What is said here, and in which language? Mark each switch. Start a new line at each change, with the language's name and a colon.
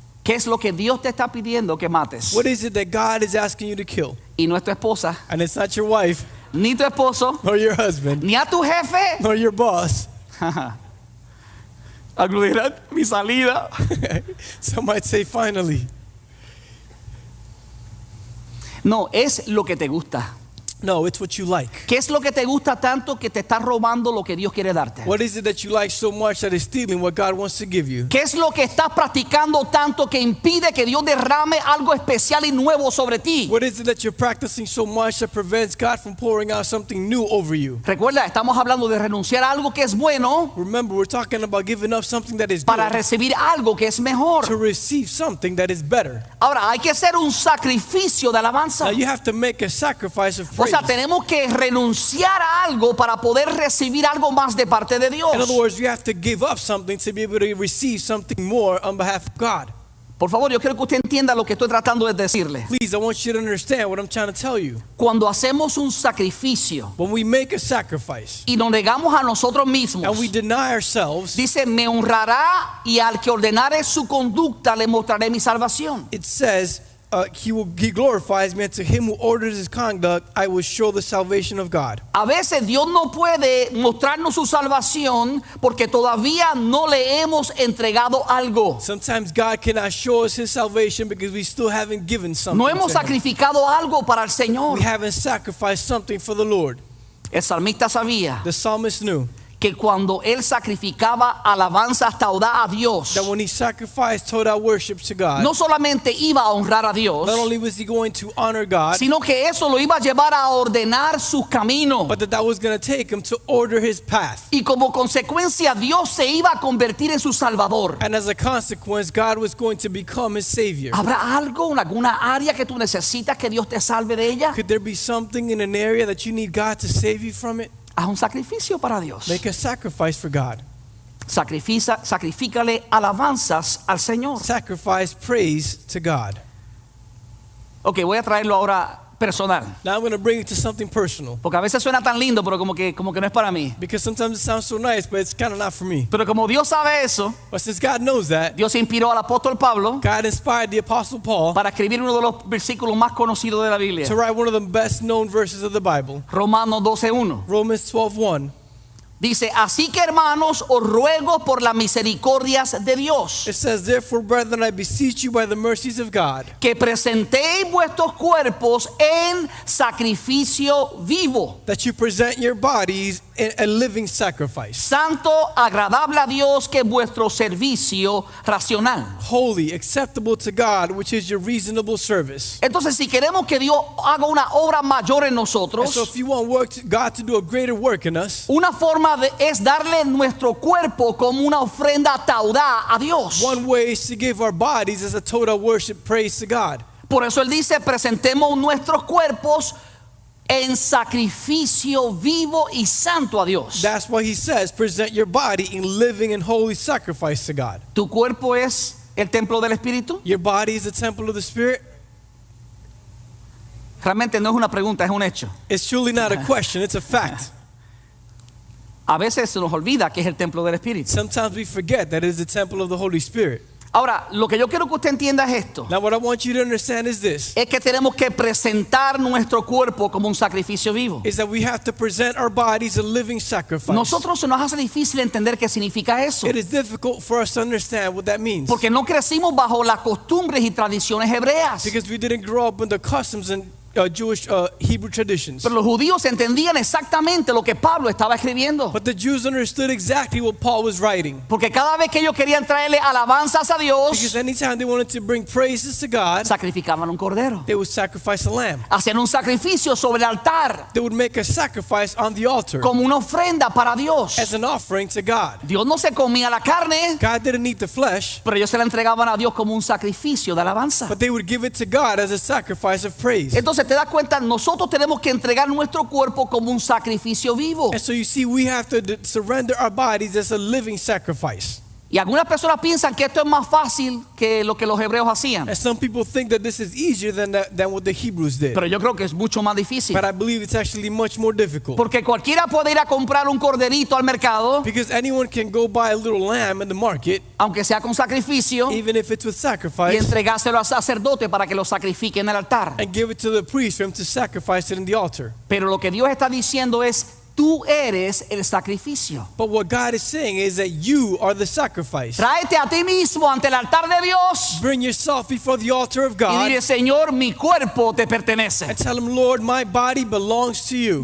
Spanish: ¿Qué es lo que Dios te está pidiendo que mates?
English: What is it that God is asking you to kill?
Spanish: Y no es tu esposa,
English: And it's not your wife,
Spanish: ni tu esposo,
English: nor your husband,
Spanish: ni a tu jefe.
English: nor your boss.
Spanish: Algunos dirán, mi salida.
English: Some might say finally.
Spanish: No, es lo que te gusta.
English: No, it's what you like.
Spanish: ¿Qué es lo que te gusta tanto que te está robando lo que Dios quiere darte?
English: What is it that you like so much that is stealing what God wants to give you?
Spanish: ¿Qué es lo que estás practicando tanto que impide que Dios derrame algo especial y nuevo sobre ti?
English: What is it that you're practicing so much that prevents God from pouring out something new over you?
Spanish: Recuerda, estamos hablando de renunciar a algo que es bueno
English: Remember, we're talking about giving up something that is
Spanish: para
English: good
Spanish: recibir algo que es mejor.
English: to receive something that is better.
Spanish: Ahora, hay que hacer un sacrificio de alabanza.
English: Now you have to make a sacrifice of
Spanish: O
English: praise.
Spanish: sea, tenemos que renunciar a algo para poder recibir algo más de parte de Dios.
English: In other words, you have to give up something to be able to receive something more on behalf of God.
Spanish: Por favor, yo quiero que usted entienda lo que estoy tratando de decirle.
English: Please, I want you to understand what I'm trying to tell you.
Spanish: Cuando hacemos un sacrificio
English: When we make a sacrifice
Spanish: y nos negamos a nosotros mismos,
English: and we deny ourselves,
Spanish: dice, me honrará y al que ordenare su conducta le mostraré mi salvación.
English: it says, he glorifies me, and to him who orders his conduct, I will show the salvation of God.
Spanish: A veces Dios no puede mostrarnos su salvación porque todavía no le hemos entregado algo.
English: Sometimes God cannot show us his salvation because we still haven't given something
Spanish: No hemos
English: to him.
Spanish: sacrificado algo para el Señor.
English: We haven't sacrificed something for the Lord.
Spanish: El salmista sabía
English: The psalmist knew
Spanish: que cuando él sacrificaba alabanza hasta audaz a Dios,
English: that when he sacrificed total worship to God,
Spanish: no solamente iba a honrar a Dios,
English: not only was he going to honor God,
Spanish: sino que eso lo iba a llevar a ordenar sus caminos.
English: but that was going to take him to order his path.
Spanish: Y como consecuencia Dios se iba a convertir en su Salvador.
English: And as a consequence, God was going to become his Savior.
Spanish: ¿Habrá algo en alguna área que tú necesitas que Dios te salve de ella?
English: Could there be something in an area that you need God to save you from it?
Spanish: Haz un sacrificio para Dios.
English: Make a sacrifice for God.
Spanish: Sacrifícale alabanzas al Señor.
English: Sacrifice praise to God.
Spanish: Ok, voy a traerlo ahora personal.
English: Now I'm going to bring it to something personal,
Spanish: Porque a veces suena tan lindo, pero como que no es para mí.
English: because sometimes it sounds so nice, but it's kind of not for me.
Spanish: Pero como Dios sabe eso,
English: But since God knows that,
Spanish: Dios inspiró al apóstol Pablo
English: God inspired the Apostle Paul
Spanish: para escribir uno de los versículos más conocidos de la Biblia.
English: to write one of the best known verses of the Bible,
Spanish: Romanos 12:1.
English: Romans 12:1.
Spanish: Dice, así que hermanos, os ruego por las misericordias de Dios,
English: It says, therefore, brethren, I beseech you by the mercies of God,
Spanish: que presentéis vuestros cuerpos en sacrificio vivo,
English: that you present your bodies in a living sacrifice,
Spanish: santo, agradable a Dios, que es vuestro servicio racional.
English: holy, acceptable to God, which is your reasonable service.
Spanish: Entonces, si queremos que Dios haga una obra mayor en
English: And
Spanish: nosotros,
English: so if you want God to do a greater work in us,
Spanish: una forma es darle nuestro cuerpo como una ofrenda taudá a Dios.
English: one way is to give our bodies as a total worship praise to God.
Spanish: Por eso él dice, presentemos nuestros cuerpos en sacrificio vivo y santo a Dios.
English: That's why he says, present your body in living and holy sacrifice to God.
Spanish: ¿Tu cuerpo es el templo del Espíritu?
English: Your body is the temple of the Spirit.
Spanish: Realmente no es una pregunta, es un hecho.
English: It's truly not a question, it's a fact.
Spanish: A veces se nos olvida que es el templo del Espíritu.
English: Sometimes we forget that it is the temple of the Holy Spirit.
Spanish: Ahora, lo que yo quiero que usted entienda es esto.
English: Now what I want you to understand is this,
Spanish: Es que tenemos que presentar nuestro cuerpo como un sacrificio vivo.
English: is that we have to present our bodies a living sacrifice.
Spanish: Nosotros se nos hace difícil entender qué significa eso.
English: It is difficult for us to understand what that means,
Spanish: Porque no crecimos bajo las costumbres y tradiciones hebreas.
English: because we didn't grow up in the customs and Jewish Hebrew traditions.
Spanish: Pero los judíos entendían exactamente lo que Pablo estaba escribiendo.
English: But the Jews understood exactly what Paul was writing,
Spanish: Porque cada vez que ellos querían traerle alabanzas a
English: because
Spanish: Dios,
English: anytime they wanted to bring praises to God,
Spanish: sacrificaban un cordero.
English: they would sacrifice a lamb.
Spanish: Hacían un sacrificio sobre el altar
English: They would make a sacrifice on the altar
Spanish: como una ofrenda para Dios.
English: as an offering to God.
Spanish: Dios no se comía la carne,
English: God didn't eat the flesh,
Spanish: pero ellos se la entregaban a Dios como un sacrificio de alabanza.
English: but they would give it to God as a sacrifice of praise.
Spanish: Entonces te das cuenta, nosotros tenemos que entregar nuestro cuerpo como un sacrificio vivo.
English: And so you see, we have to surrender our bodies as a living sacrifice.
Spanish: Y algunas personas piensan que esto es más fácil que lo que los hebreos hacían.
English: And some people think that this is easier than what the Hebrews did.
Spanish: Pero yo creo que es mucho más difícil.
English: But I believe it's actually much more difficult.
Spanish: Porque cualquiera puede ir a comprar un corderito al mercado,
English: Because anyone can go buy a little lamb in the market,
Spanish: aunque sea con sacrificio,
English: even if it's with
Spanish: y
English: sacrifice,
Spanish: entregárselo al sacerdote para que lo sacrifique en el altar.
English: and give it to the priest for him to sacrifice it in the altar.
Spanish: Pero lo que Dios está diciendo es, tú eres el sacrificio.
English: But what God is saying is that you are the sacrifice.
Spanish: Tráete a ti mismo ante el altar de Dios
English: Bring yourself before the altar of
Spanish: y
English: God
Spanish: dile, Señor, mi cuerpo te pertenece.
English: and tell him, Lord, my body belongs to you.